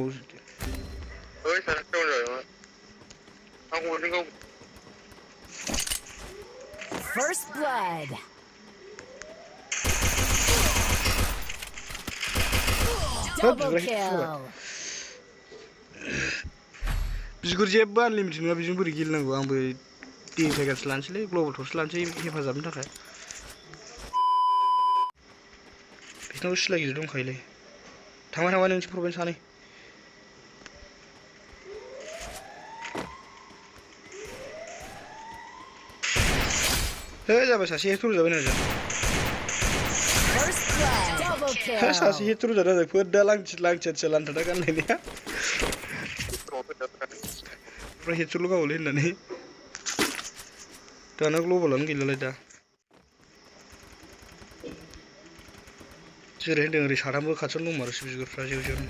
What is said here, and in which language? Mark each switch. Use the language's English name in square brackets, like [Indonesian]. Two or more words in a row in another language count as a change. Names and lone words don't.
[Bodo] ओइ सासे डाउन जाबाय आं हरदों [English] First blood. Double kill. [Bodo] बिगुर जेबो आनलिमिटेड नङा बिजों बोरै गेलेनांगौ आंबो डिटाइगारसो लानोसैलै [English] global torch [Bodo] लानोसै हेफाजाबनि थाखाय बिसिनाव सिला गिदिर दंखायोलै थांबाय नोंसोर प्रबेन सानै हे जाबाय सासे हेड थुर जाबाय ना [English] First blood. Double kill. [Bodo] हे सासे हेड थुर जादों फोदा लांथिया लान्थादा गाननायनिया ओमफ्राय हेडस'ल' गावोलै होननानै दाना ग्लबेलानो गैलालाय दा जेरै होनदों ओरै साथामबो खाथियावनो दंमारोसो बिगुरफ्रा जेव जेवनो